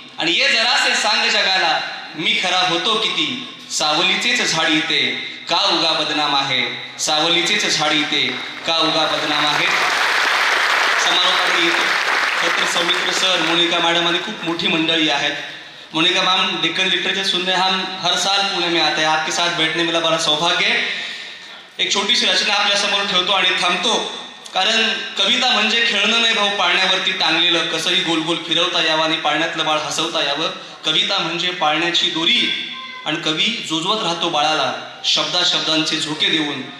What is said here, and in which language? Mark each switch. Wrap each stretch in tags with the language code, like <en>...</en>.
<mr>आणि ये जरासे सांग जगाला मी खरा होतो किती. सावलीचेच झाड इथे का उगा बदनाम आहे. सावलीचेच झाड इथे का उगा बदनाम आहे. समारोपाकडे येतो. खरं तर सौमित्र सर, मोनिका मॅडम आणि खूप मोठी मंडळी आहेत.</mr> <hi>मोनिका मैम डेक्कन लिटरेचर सुनने हम हर साल पुणे में आते हैं. आपके साथ बैठने मिला बड़ा सौभाग्य है.</hi> <mr>एक छोटीशी रचना आपल्या समोर ठेवतो आणि थांबतो. कारण कविता म्हणजे खेळणं नाही भाऊ, पाळण्यावरती टांगलेलं कसंही गोल गोल फिरवता यावं आणि पाळण्यातलं बाळ हसवता यावं. कविता म्हणजे पाळण्याची दोरी आणि कवी जोजवत राहतो बाळाला शब्दा शब्दांचे झोके देऊन.</mr>